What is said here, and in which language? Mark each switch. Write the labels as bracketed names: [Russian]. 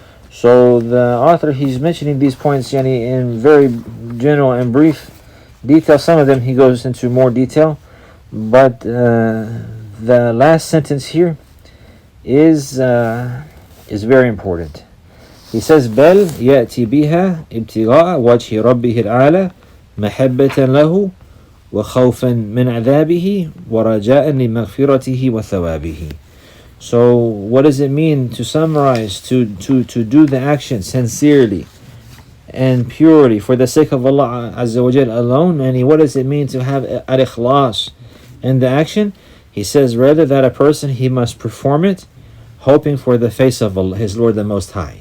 [English] So the author, he's mentioning these points in very general and brief detail. Some of them he goes into more detail, but the last sentence here is very important. He says, [Arabic] بل يأتي بها ابتغاء وجه ربه الأعلى محبة له وخوفا من عذابه ورجاء لمغفرته وثوابه. [English] So what does it mean to summarize, to do the action sincerely and purely for the sake of Allah Azza wa Jal alone? And what does it mean to have al-ikhlas in the action? He says rather that a person, he must perform it hoping for the face of Allah, his Lord the Most High.